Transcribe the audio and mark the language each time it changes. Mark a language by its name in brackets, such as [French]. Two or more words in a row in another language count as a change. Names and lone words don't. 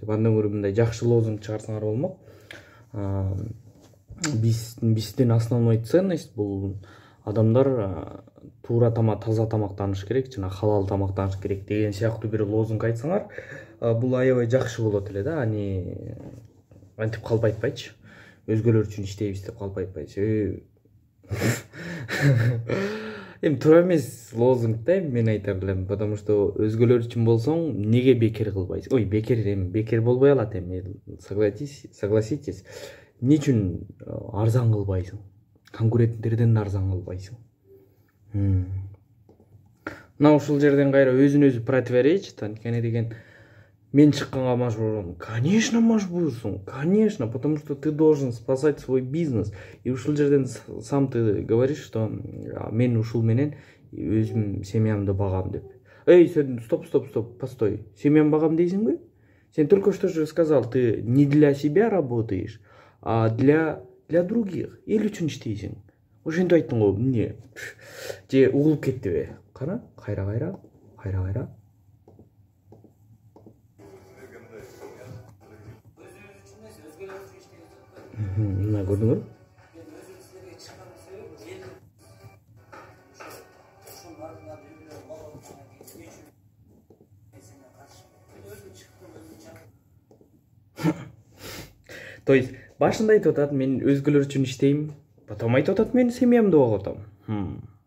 [Kyrgyz] Андан көрө мындай жакшы лозунг чыгарсаңар болмок. Биздин [Russian] основной ценность [Kyrgyz] бул адамдар туура тамак, таза тамактаныш керек, жана халал тамактаныш керек деген сыяктуу бир лозунг айтсаңар, бул аябай жакшы болот эле да. Ани антип калп айтпайчы. Өзгөлөр үчүн иштейбиз деп калп айтпайчы. Эми туура эмес лозунг да, мен айтар элем, [Russian] потому что [Kyrgyz] өзгөлөр үчүн болсоң, неге бекер кылбайсың? Ой, бекер болбой алат эми. [Russian] Согласитесь. [Kyrgyz] Эмне үчүн арзан кылбайсың? Конкуренттерден арзан кылбайсың? Мына ушул жерден кайра өзүн өзү противоречит, анткени деген мен чыкканга мажбурмун. Конечно, мажбурсуң. [Russian] Конечно, потому что ты должен спасать свой бизнес. [Kyrgyz] И ушул жерден [Russian] сам ты говоришь, что [Kyrgyz] мен ушул менен өзүм семьямды багам деп. Эй, сен [Russian] стоп, постой. [Kyrgyz] Семьям багам дейсиңби? [Russian] Сен только что же сказал, ты не для себя работаешь, а для других. [Kyrgyz] Эл үчүн иштейсиң. Ошентип айттың го, эмне? Же угулуп кеттиби? Кара, кайра. Мына көрдүңөр? [Russian] То есть [Kyrgyz] башында айтып атат, мен өзгөлөр үчүн иштейм, потом айтып атат, мен семьямды багып атам.